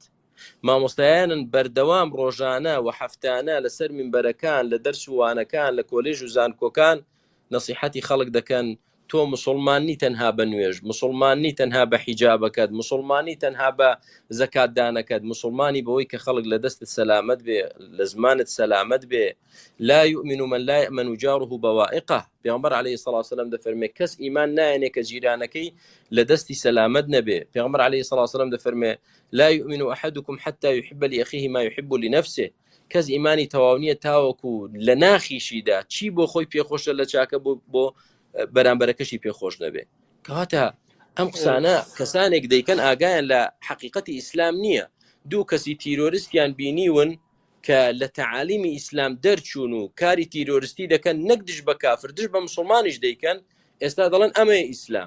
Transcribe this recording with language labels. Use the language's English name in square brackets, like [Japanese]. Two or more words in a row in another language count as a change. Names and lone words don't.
[Central Kurdish] مامۆستایانن بەردەوام ڕۆژانە و هەفتانە لەسەر منبەرەکان، لە دەرس و وانەکان، لە کۆلێژ و زانکۆکان نەسیحەتی خەڵک دەکەن، تۆ مسلمانی تەنها بە نوێژ، مسلمانی تەنها بە حیجابەکەت، مسلمانی تەنها بە زەکاتدانەکەت، مسلمانی بەوەی کە خەڵک لە دەستت سەلامەت بێ، لە زمانت سەلامەت بێ. [Arabic] لا يؤمن من لا يأمن جاره بوائقه. [Central Kurdish] پێغەمبەر [Arabic] عەلەیهی سەڵات وسەلام [Central Kurdish] دەفەرمێ کەس ئیمان نایەنێ کە جیرانەکەی لە دەستی سەلامەت نەبێ. پێغەمبەر [Arabic] عەلەیهی سەڵات وسەلام [Central Kurdish] دەفەرمێ [Arabic] لا يؤمن أحدكم حتى يحب لأخيه ما يحب لنفسه. [Central Kurdish] کەس ئیمانی تەواو نییە تاوەکو لە ناخیشیدا چی بۆ خۆی پێخۆشە لە چاکە بۆ بەرامبەرەکەشی پێخۆش نەبێ. کەواتە ئەم قسانە کەسانێک دەیکەن ئاگایان لە حقیقەتی ئیسلام نییە. دوو کەسی تیرۆریستیان بینیون کە لە تەعالیمی ئیسلام دەرچوون و کاری تیرۆریستی دەکەن، نەک دژ بە کافر دژ بە مسلمانیش دەیکەن، ئێستا دەڵێن ئەمەیە ئیسلام.